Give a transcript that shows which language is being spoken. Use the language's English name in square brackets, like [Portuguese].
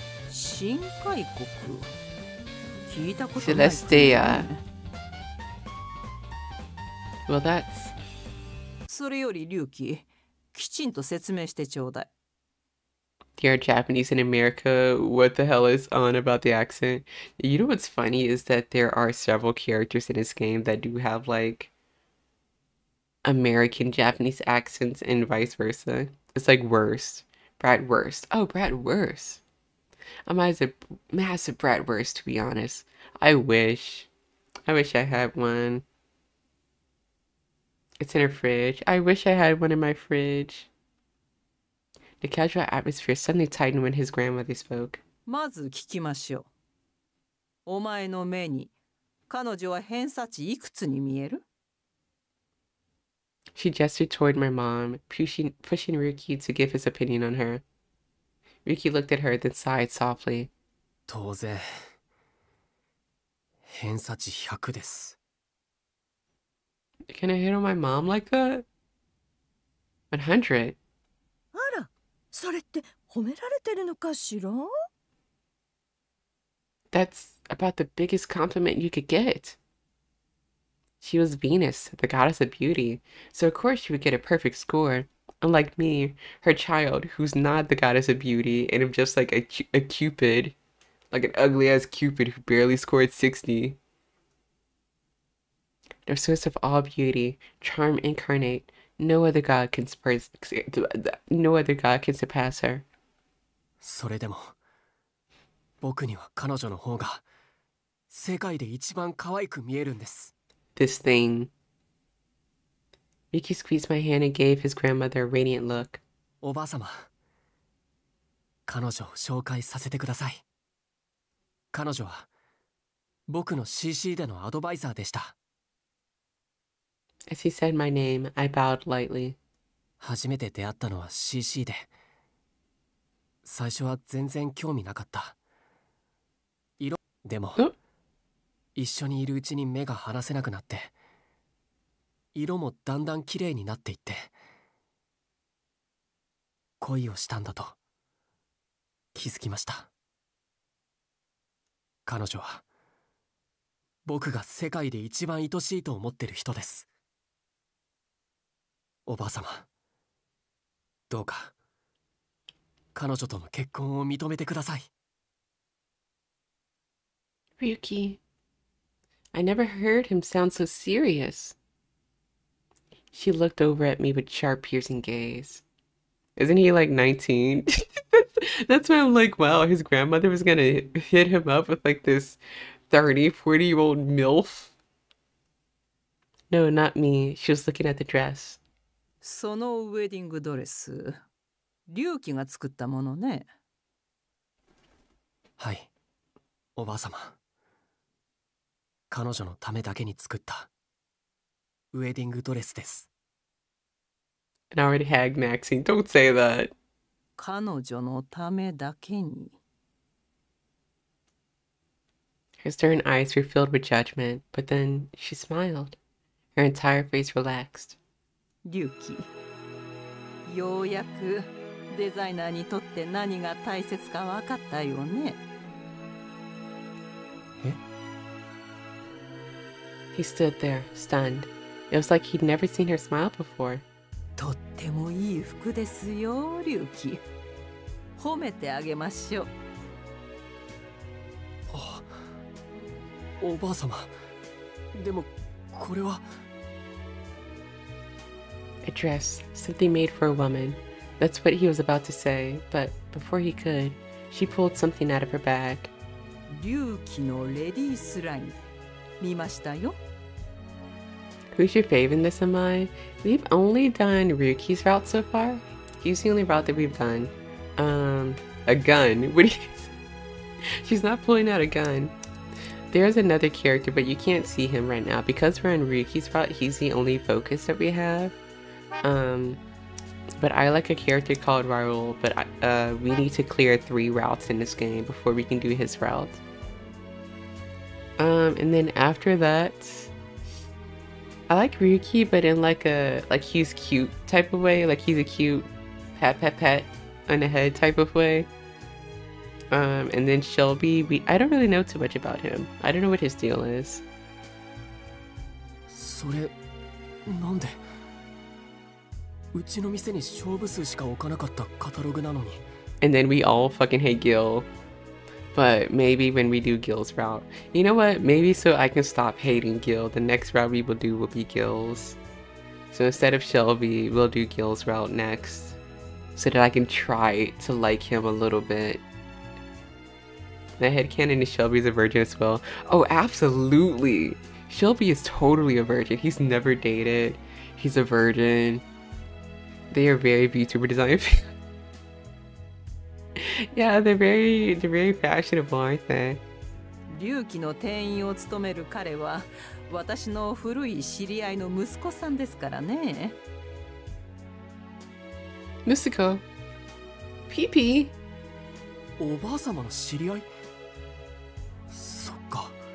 [Japanese] 新開国聞いたことない。 [English] Celestia. Well, that's... [Japanese] それより龍騎、きちんと説明してちょうだい。 [English] You're Japanese in America. What the hell is on about the accent? You know what's funny is that there are several characters in this game that do have like American Japanese accents and vice versa. It's like worst. Bratwurst. Oh, Bratwurst. I'm a massive Bratwurst, to be honest. I wish I had one. It's in her fridge. I wish I had one in my fridge. The casual atmosphere suddenly tightened when his grandmother spoke. [Japanese] まず聞きましょう。お前の目に彼女は偏差値いくつに見える？ [English] She gestured toward my mom, pushing Ryuki to give his opinion on her. Ryuki looked at her, then sighed softly. [Japanese] 当然偏差値100です。 [English] Can I hit on my mom like that? 100? [Japanese] あら、それって褒められてるのかしら？ [English] That's about the biggest compliment you could get. She was Venus, the goddess of beauty, so of course she would get a perfect score. Unlike me, her child, who's not the goddess of beauty, and I'm just like a Cupid, like an ugly-ass Cupid who barely scored 60. The source of all beauty, charm incarnate, no other god can surpass her. [Japanese] それでも僕には彼女の方が世界で一番可愛く見えるんです。 [English] This thing. Ryuki squeezed my hand and gave his grandmother a radiant look. [Japanese] おばあ様、彼女を紹介させてください。彼女は僕の CC でのアドバイザーでした。 [English] As he said my name, I bowed lightly. [Japanese] 初めて出会ったのは CC で、最初は全然興味なかった。でも一緒にいるうちに目が離せなくなって、色もだんだん綺麗になっていって、恋をしたんだと気づきました。彼女は僕が世界で一番愛しいと思ってる人です。おばあ様、どうか彼女との結婚を認めてください。 [English] Ryuki, I never heard him sound so serious. She looked over at me with sharp, piercing gaze. Isn't he like 19? That's why I'm like, wow, his grandmother was gonna hit him up with like this 30, 40-year-old MILF. No, not me. She was looking at the dress. [Japanese] そのウェディングドレス、龍騎が作ったものね。はい、おばあ様。彼女のためだけに作ったウェディングドレスです。 [English] And already had Maxine. Don't say that. [Japanese] 彼女のためだけに。 [English] Her stern eyes were filled with judgment, but then she smiled. Her entire face relaxed. [Japanese] 龍騎、ようやくデザイナーにとって何が大切か分かったよね。え？ [English] He stood there, stunned. It was like he'd never seen her smile before. [Japanese] とってもいい服ですよ、龍騎。褒めてあげましょう。あ、おばあ様。でもこれは。 [English] A dress, something made for a woman. That's what he was about to say, but before he could, she pulled something out of her bag. [Japanese] 龍騎のレディースライン、見ましたよ。 [English] Who's your fave in this, Amai? We've only done Ryuki's route so far. He's the only route that we've done. A gun. What do you... She's not pulling out a gun. There's another character, but you can't see him right now. Because we're on Ryuki's route, he's the only focus that we have. But I like a character called Raul, but we need to clear 3 routes in this game before we can do his route. And then after that... I like Ryuki, but in like a, like he's cute type of way. Like he's a cute pat pat pat on the head type of way. And then Shelby, I don't really know too much about him. I don't know what his deal is. [Japanese] それ、なんでうちの店に勝負数しか置かなかったカタログなのに。 [English] And then we all fucking hate Gill. But maybe when we do Gill's route. You know what? Maybe so I can stop hating Gill. The next route we will do will be Gill's. So instead of Shelby, we'll do Gill's route next. So that I can try to like him a little bit. The headcanon is Shelby's a virgin as well. Oh, absolutely! Shelby is totally a virgin. He's never dated. He's a virgin. They are very VTuber design. Yeah, they're very fashionable, aren't they? [Japanese] 龍騎の店員を務める彼は私の古い知り合いの息子さんですからね。 [English] Mystico. PP. [Japanese] おばあ様の知り合い？そっか。